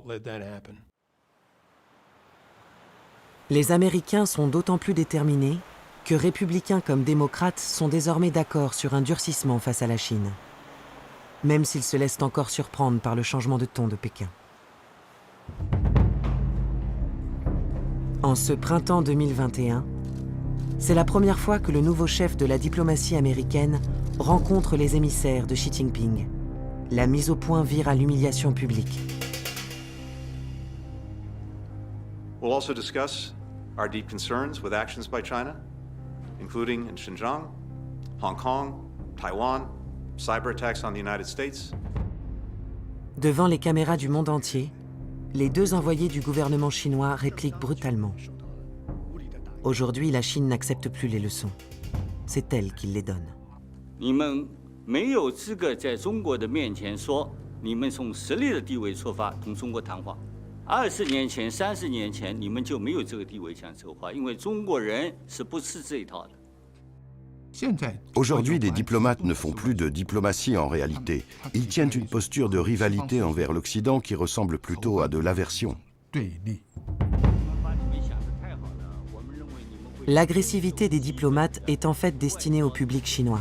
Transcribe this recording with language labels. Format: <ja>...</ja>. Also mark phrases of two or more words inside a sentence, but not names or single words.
<fr>Les Américains sont d'autant plus déterminés que républicains comme démocrates sont désormais d'accord sur un durcissement face à la Chine, même s'ils se laissent encore surprendre par le changement de ton de Pékin. En ce printemps 2021, c'est la première fois que le nouveau chef de la diplomatie américaine rencontre les émissaires de Xi Jinping. La mise au point vire à l'humiliation publique.</fr> <en>We'll also discuss our deep concerns with actions by China, including in Xinjiang, Hong Kong, Taiwan, cyber attacks on the United States.</en> <fr>Devant les caméras du monde entier, les deux envoyés du gouvernement chinois répliquent brutalement. Aujourd'hui, la Chine n'accepte plus les leçons. C'est elle qui les donne.</fr> <zh>你们没有资格在中国的面前说你们从实力的地位出发同中国谈话。20年前、30年前，你们就没有这个地位讲这个话，因为中国人是不吃这一套的。</zh> <fr>Aujourd'hui, les diplomates ne font plus de diplomatie en réalité. Ils tiennent une posture de rivalité envers l'Occident qui ressemble plutôt à de l'aversion. L'agressivité des diplomates est en fait destinée au public chinois.</fr>